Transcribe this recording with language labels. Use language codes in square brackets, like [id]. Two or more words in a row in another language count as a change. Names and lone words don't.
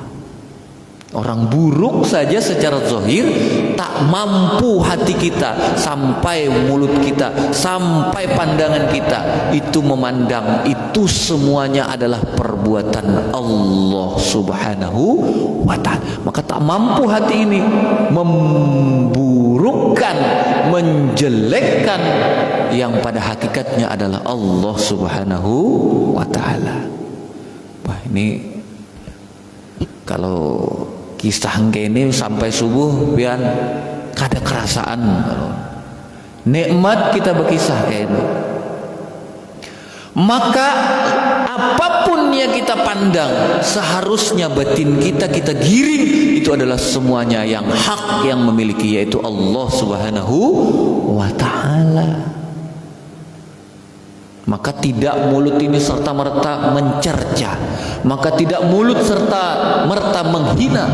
[id] Orang buruk saja secara zahir tak mampu hati kita, sampai mulut kita, sampai pandangan kita itu memandang itu semuanya adalah perbuatan Allah Subhanahu wa ta'ala. Maka tak mampu hati ini memburukkan, menjelekkan yang pada hakikatnya adalah Allah Subhanahu wa ta'ala. [bjn] Wah, ini kalau kisah ini sampai subuh pian kada kerasaan. Nikmat kita berkisah kayak ini. [id] Maka apapun yang kita pandang, seharusnya batin kita giring, itu adalah semuanya yang hak, yang memiliki, yaitu Allah Subhanahu wa ta'ala. Maka tidak mulut ini serta merta mencerca, maka tidak mulut serta merta menghina.